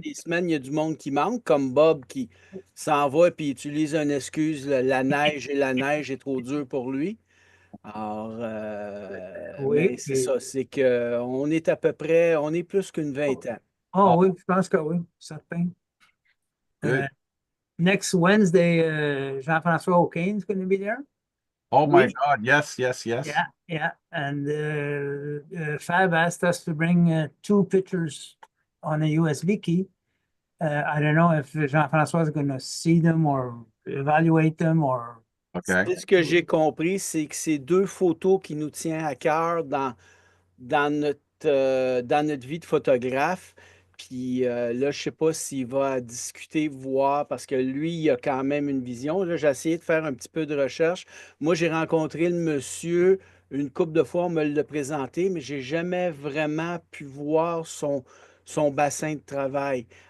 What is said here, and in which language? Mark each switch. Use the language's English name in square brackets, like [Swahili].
[French] des semaines, il y a du monde qui manque, comme Bob qui s'en va et utilise une excuse, la neige est trop dur pour lui. Alors, mais Oui. c'est ça, c'est qu'on est à peu près, on est plus qu'une vingtaine. Oh, Oh, oui, je pense que oui, certain. [English] good. Next Wednesday, Jean-François O'Kane's going to be there. Oh my [French] Oui. [English] God. Yes, yes, yes. Yeah, yeah. And Fab asked us to bring 2 pictures on a USB key. I don't know if Jean-François is going to see them or evaluate them or. Okay. [French] Ce que j'ai compris, c'est que c'est deux photos qui nous tiennent à cœur dans notre vie de photographe. Puis là, je ne sais pas s'il va discuter, voir, parce que lui, il a quand même une vision. Là, j'ai essayé de faire un petit peu de recherche. Moi, j'ai rencontré le monsieur une couple de fois, on me l'a présenté, mais j'ai jamais vraiment pu voir son bassin de travail.